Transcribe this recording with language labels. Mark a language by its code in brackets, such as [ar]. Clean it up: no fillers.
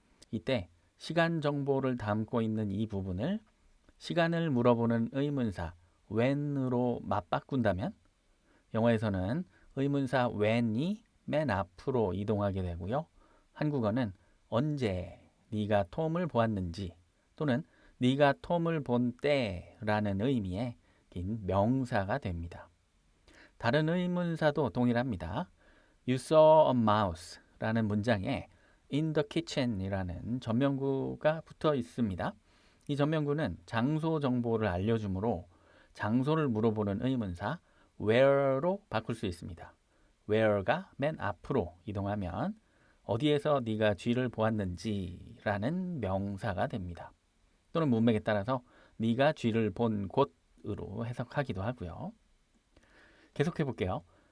[ko] 이때 시간 정보를 담고 있는 이 부분을 시간을 물어보는 의문사 when으로 맞바꾼다면 영어에서는 의문사 when이 맨 앞으로 이동하게 되고요. 한국어는 언제 네가 톰을 보았는지 또는 네가 톰을 본 때라는 의미의 긴 명사가 됩니다. 다른 의문사도 동일합니다. [en] You saw a mouse [ko] 라는 문장에 [en] in the kitchen [ko] 이라는 전명구가 붙어 있습니다. 이 전명구는 장소 정보를 알려주므로 장소를 물어보는 의문사 where로 바꿀 수 있습니다. where가 맨 앞으로 이동하면 어디에서 네가 쥐를 보았는지 라는 명사가 됩니다. 또는 문맥에 따라서 네가 쥐를 본 곳으로 해석하기도 하고요. 계속해 볼게요.